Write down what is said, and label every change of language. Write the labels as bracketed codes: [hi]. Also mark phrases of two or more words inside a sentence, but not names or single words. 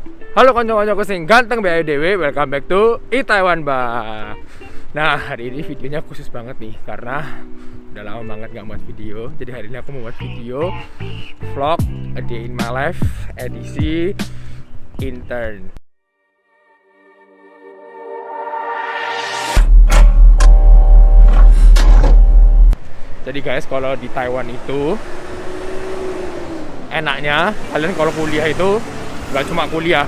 [jv] Halo konco-koncoku sing ganteng BIDW, [en] welcome back to Taiwan Ba. [id] Nah, hari ini videonya khusus banget nih karena udah lama banget gak buat video. Jadi hari ini aku mau buat video vlog [en] A Day in My Life [id] edisi intern. Jadi guys, kalau di Taiwan itu enaknya kalian kalau kuliah itu nggak cuma kuliah.